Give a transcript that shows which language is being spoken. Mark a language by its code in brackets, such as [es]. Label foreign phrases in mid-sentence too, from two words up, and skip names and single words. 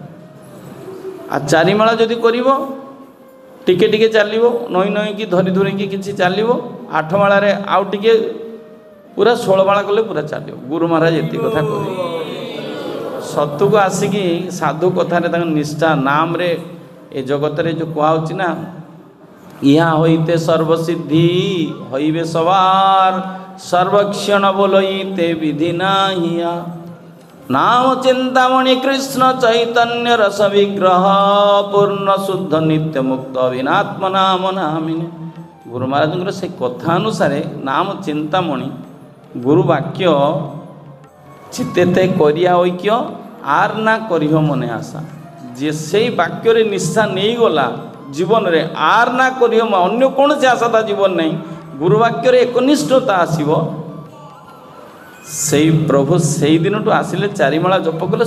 [or] ଆଉ 4 ମାଳା ଯଦି କରିବ, ଟିକେ ଟିକେ ଚାଲିବ, ନଈ ନଈକି ଧରି ଧରିକି କିଛି ଚାଲିବ। 8 ମାଳାରେ ଆଉ ଟିକେ, ପୁରା 16 ମାଳା କଲେ ପୁରା ଚାଲିବ। ଗୁରୁ ମହାରାଜ ଏତିକି କଥା କହିଲେ। ସତକୁ ଆସିକି ସାଧୁ କଥାରେ ତାଙ୍କ ନିଷ୍ଠା ନାମରେ ଏ ଜଗତରେ ଯେଉଁ କୁହାହେଉଛି ନା, [bn] ইহা হইতে সর্বসিদ্ধি হইবে সবার, সর্বক্ষণ বলইতে বিধি নাহিয়া। নাম চিন্তামণি কৃষ্ণ চৈতন্য রস বিগ্রহ, পূর্ণ শুদ্ধ নিত্য মুক্ত অবিনাত্ম নাম নামিনে। [or] গুরু মহারাজଙ୍କର ସେ କଥା ଅନୁସାରେ ନାମ ଚିନ୍ତାମଣି [bn] গুরু বাক্য চিতেতে করিয়া ঐক্য আর না করিহ মনে আশা। [or] ଯିଏ ସେଇ ବାକ୍ୟରେ ନିଷ୍ଠା ନେଇଗଲା ଜୀବନରେ, [bn] আর না করিহ, [or] ଅନ୍ୟ କୌଣସି ଆଶା ତା ଜୀବନ ନାହିଁ, ଗୁରୁ ବାକ୍ୟରେ ଏକନିଷ୍ଠତା ଆସିବ, ସେଇ ପ୍ରଭୁ ସେଇ ଦିନଠୁ ଆସିଲେ 4 ମାଳା ଜପ କଲେ।